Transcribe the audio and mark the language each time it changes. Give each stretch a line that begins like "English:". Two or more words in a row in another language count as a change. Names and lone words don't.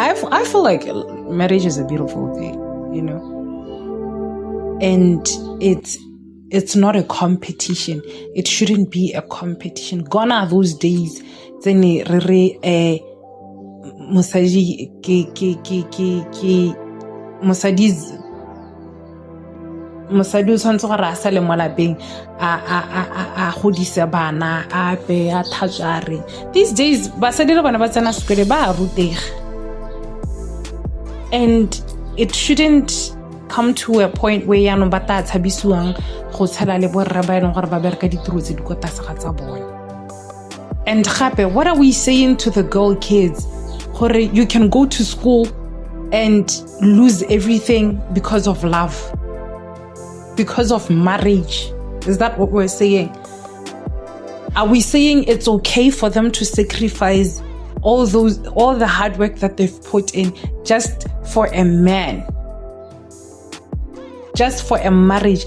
English: I feel like marriage is a beautiful thing, and it's not a competition. It shouldn't be a competition. Gone are those days
Tswana: mosadi o tshwanetse gore a sale mo lapeng a godise bana a pe a thatsare.
English: These days
Tswana: basadi le bona ba tsena sekole ba rutega,
English: and it shouldn't come to a point where
Tswana: yaanong ba ta tshabisiwang go tshela le borra ba ene gore ba bereka ditiro tse di go tlase ga tsa bona.
English: And gape, what are we saying to the girl kids? Gore you can go to school and lose everything because of love, because of marriage. Is that what we're saying? Are we saying it's okay for them to sacrifice all the hard work that they've put in just for a man, just for a marriage?